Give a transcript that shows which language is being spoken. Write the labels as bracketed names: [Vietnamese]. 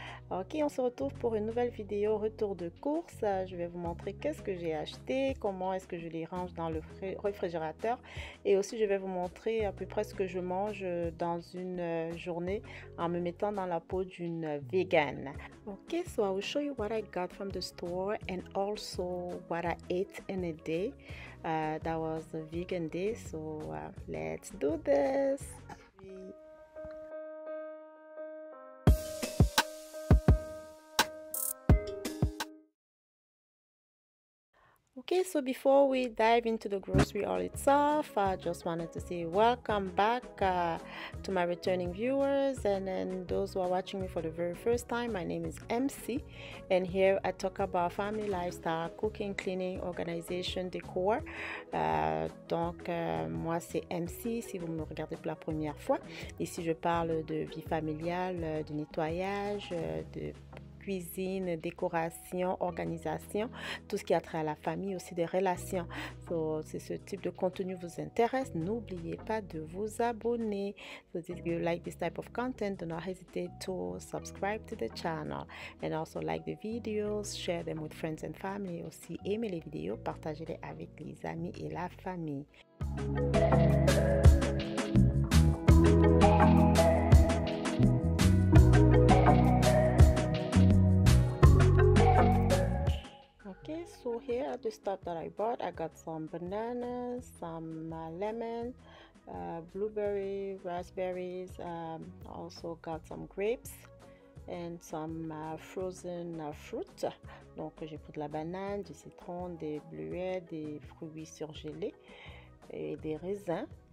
[French] Ok, on se retrouve pour une nouvelle vidéo retour de course. Je vais vous montrer qu'est-ce que j'ai acheté, comment est-ce que je les range dans le réfrigérateur, et aussi je vais vous montrer à peu près ce que je mange dans une journée en me mettant dans la peau d'une vegan. [English] Okay, so I will show you what I got from the store and also what I ate in a day. That was a vegan day, so let's do this. Okay, so before we dive into the grocery haul itself, I just wanted to say welcome back to my returning viewers, and then those who are watching me for the very first time. My name is MC, and here I talk about family lifestyle, cooking, cleaning, organisation, décor. [French] Donc moi c'est MC si vous me regardez pour la première fois. Ici je parle de vie familiale, de nettoyage, de cuisine, décoration, organisation, tout ce qui a trait à la famille, aussi des relations. So, si ce type de contenu vous intéresse, n'oubliez pas de vous abonner. [English] So if you like this type of content, do not hesitate to subscribe to the channel and also like the videos, share them with friends and family. [French] Aussi, aimez les vidéos, partagez-les avec les amis et la famille. [English] Okay, so here are the stuff that I bought. I got some bananas, some lemon, blueberry, raspberries, also got some grapes and some frozen fruit. [French] Donc j'ai pris de la banane, du citron, des bleuets, des fruits surgelés et des raisins.